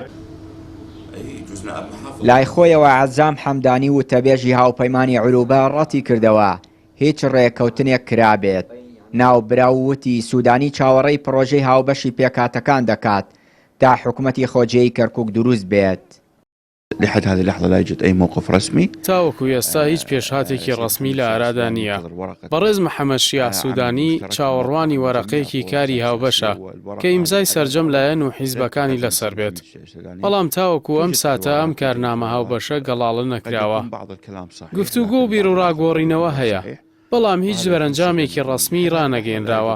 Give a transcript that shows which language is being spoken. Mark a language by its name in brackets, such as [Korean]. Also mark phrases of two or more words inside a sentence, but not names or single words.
[Central Kurdish] لای خۆیەوە عەزام حەمدانی و تەبێژی هاوپەیمانی عروبە ڕەتی کردەوە هیچ ڕێکەوتنێک کرابێت. ناوبراووتی سوودانی چاوەڕێی پرۆژەی هاوبەشی پێکاتەکان دەکات تا حکوومەتی خۆجێی کەرکووک دروست بێت. [Arabic] لحد هذه اللحظة لا يوجد أي موقف رسمي. [Central Kurdish] تاوەکو ئێستا هیچ پێشهاتێکی ڕسمی لە ئارادا نییە. بەڕێز محەممەد شیع سوودانی چاوەڕوانی وەرەقەیەکی کاری هاوبەشە کە ئیمزای سەرجەم لایەن و حیزبەکانی لەسەر بێت. بەڵام تاوەکو ئەم ساتە ئەم کارنامە هاوبەشە گەڵاڵە نەکراوە. گفتوگۆ و بیر و ڕاگۆڕینەوە هەیە. بەڵام هیچ بەرەنجامێکی ڕسمی ڕانەگەێنراوە.